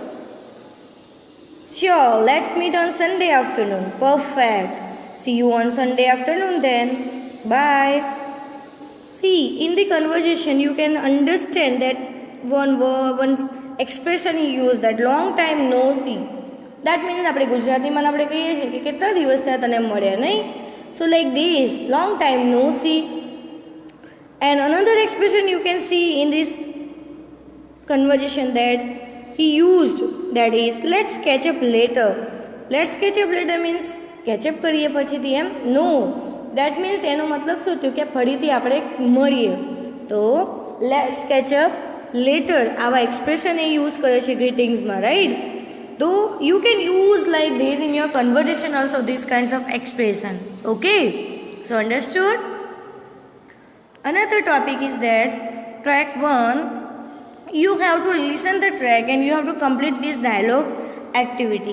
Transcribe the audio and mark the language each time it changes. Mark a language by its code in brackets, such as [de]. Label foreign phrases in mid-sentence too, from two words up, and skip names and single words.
[en] Sure, let's meet on Sunday afternoon. Perfect. See you on Sunday afternoon then. Bye. See, in the conversation you can understand that one expression he used, that long time no see. That means [gu] આપણે ગુજરાતીમાં આપણે કહીએ છીએ કે કેટલા દિવસ થયા તને મળ્યા નહીં. [en] So like this, long time no see. And another expression you can see in this conversation that he used, that is let's catch up later. Let's catch up later means catch up [gu] કરીએ પછીથી એમ. [en] No, that means [gu] એનો મતલબ શું થયું કે ફરીથી આપણે મળીએ. તો [en] let's catch up later [gu] આવા એક્સપ્રેશન એ યુઝ કરે છે ગ્રીટિંગ્સમાં, રાઈટ? [en] So you can use like this in your conversation also, these kinds of expression. Okay, so understood? Another topic is that track 1, you have to listen the track and you have to complete this dialogue activity.